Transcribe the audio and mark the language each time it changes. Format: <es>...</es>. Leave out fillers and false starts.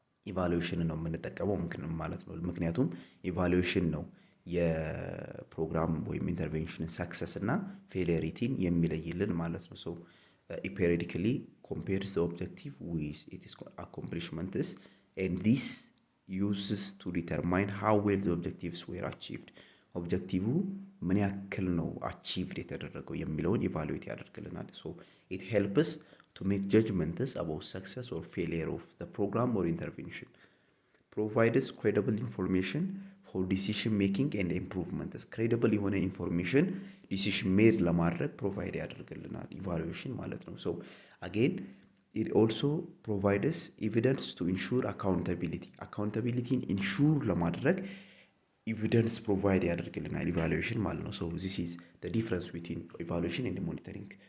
<am>ኢቫሉዌሽን ነው የምንጠቀመው ማለት ነው። ምክንያቱም ኢቫሉዌሽን ነው የፕሮግራም ወይም ኢንተርቬንሽን ሰክሰስ እና ፌሊሪቲን የሚለይልን ማለት ነው። ሶ ፔሪዲክሊ</am> <en>compares the objective with its accomplishments and this uses to determine how well the objectives were achieved.</en> <am>ኦብጀክቲቭ ምን ያክል ነው አቺቭድ የተደረገው የሚለውን ኢቫሉዌት ያደርግልናል። ሶ</am> <en>it helps to make judgments about success or failure of the program or intervention. Provides credible information for decision making and improvements.</en> <am>credible የሆነ ኢንፎርሜሽን ዲሲሽን ሜድ ለማድረግ ፕሮቫይድ ያደርግልናል ኢቫሉዌሽን ማለት ነው። ሶ</am> <en>again it also provides evidence to ensure accountability</en> <am>ኢንሹር ለማድረግ ኤቪደንስ ፕሮቫይድ ያደርግልናል ኢቫሉዌሽን ማለት ነው። ሶ</am> <en>this is the difference between evaluation and monitoring.</en>